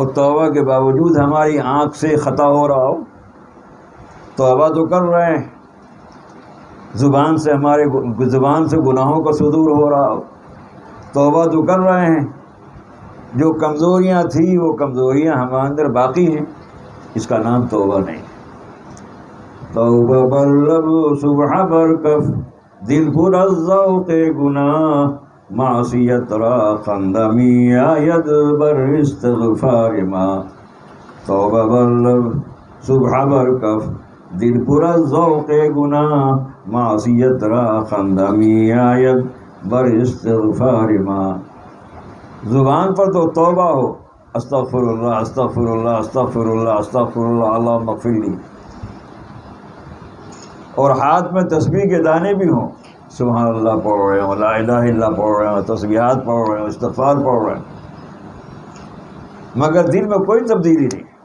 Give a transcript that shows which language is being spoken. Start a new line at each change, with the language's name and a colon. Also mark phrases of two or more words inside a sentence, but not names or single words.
Urdu: توبہ کے باوجود ہماری آنکھ سے خطا ہو رہا ہو، توبہ تو کر رہے ہیں، زبان سے گناہوں کا صدور ہو رہا ہو، توبہ تو کر رہے ہیں، جو کمزوریاں تھیں وہ کمزوریاں ہمارے اندر باقی ہیں، اس کا نام توبہ نہیں۔
Persian: توبہ بلب صبح برکف دل پر از ذوق گناہ، معصیت را خندمی آید بر استغفار ما۔ توبہ بلب صبح برکف دل پر از ذوق گناہ، معصیت را خندمی آید بر استغفار ما۔
Urdu: زبان پر تو توبہ ہو،
Arabic: استغفر اللہ استغفر اللہ استغفر اللہ استغفر اللہ اللہم اغفر لی،
Urdu: اور ہاتھ میں تسبیح کے دانے بھی ہوں،
Arabic: سبحان اللہ
Urdu: پڑھ رہے ہوں،
Arabic: لا الہ الا اللہ
Urdu: پڑھ رہے ہوں، تسبیحات پڑھ رہے ہوں، استغفار پڑھ رہے ہوں، مگر دل میں کوئی تبدیلی نہیں۔